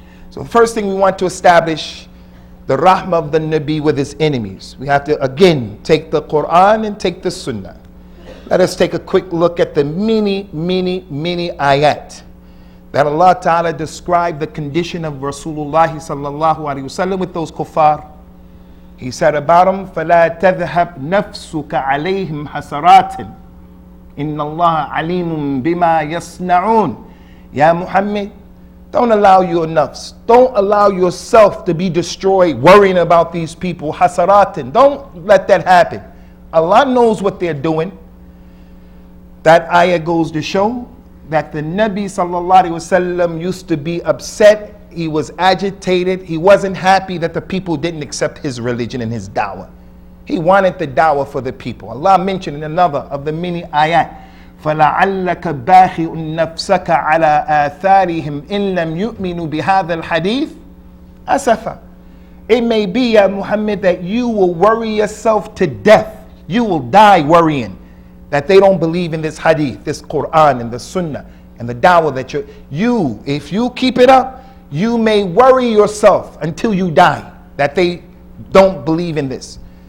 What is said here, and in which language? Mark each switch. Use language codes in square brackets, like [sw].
[en] So the first thing we want to establish, the rahmah of the Nabi with his enemies. We have to again take the Quran and take the Sunnah. Let us take a quick look at the many ayat that Allah Ta'ala described the condition of Rasulullah sallallahu alaihi wasallam with those kuffar. He said about them, [ar] فَلَا تَذْهَبْ نَفْسُكَ عَلَيْهِمْ حَسَرَاتٍ إِنَّ اللَّهَ عَلِيمٌ بِمَا يَصْنَعُونَ. [en] Ya Muhammad, don't allow your nafs, don't allow yourself to be destroyed worrying about these people, hasaratin. Don't let that happen. Allah knows what they're doing. That ayah goes to show that the Nabi sallallahu alaihi wasallam used to be upset. He was agitated. He wasn't happy that the people didn't accept his religion and his dawah. He wanted the dawah for the people. Allah mentioned in another of the many ayat, [ar] فَلَعَلَّكَ بَاخِئٌ نَفْسَكَ عَلَىٰ آثَارِهِمْ إِن لَمْ يُؤْمِنُوا بِهَذَا الْحَدِيثِ أَسَفًا. [en] It may be, Ya Muhammad, that you will worry yourself to death. You will die worrying that they don't believe in this hadith, this Quran and the Sunnah and the dawah that if you keep it up, you may worry yourself until you die that they don't believe in this.